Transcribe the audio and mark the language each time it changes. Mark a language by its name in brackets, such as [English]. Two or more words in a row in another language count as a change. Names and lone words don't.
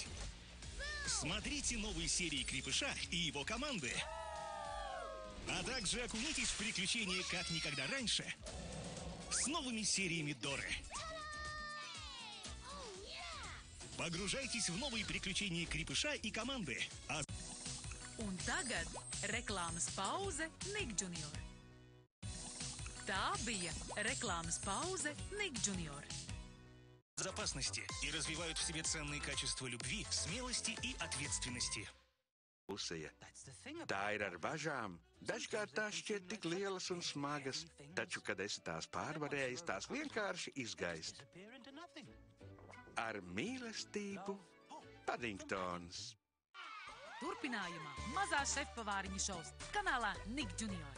[Russian] Смотрите новые серии Крепыша и его команды. А также окунитесь в приключения как никогда раньше с новыми сериями Доры. Погружайтесь в новые приключения Крепыша и команды. [Latvian] Un tagad reklāmas pauze Nik Junior. Tā bija reklāmas pauze Nik Junior. [Russian] Безопасности и развивают в себе ценные качества любви, смелости и ответственности. [Latvian] Tā ir ar bažām. Dažkārt tās šķiet tik lielas un smagas, taču, kad esi tās pārvarējis, tās vienkārši izgaist. Ar mīlestību, Paddingtons. Turpinājumā mazā šefpavāriņa šovs kanālā Nik Junior.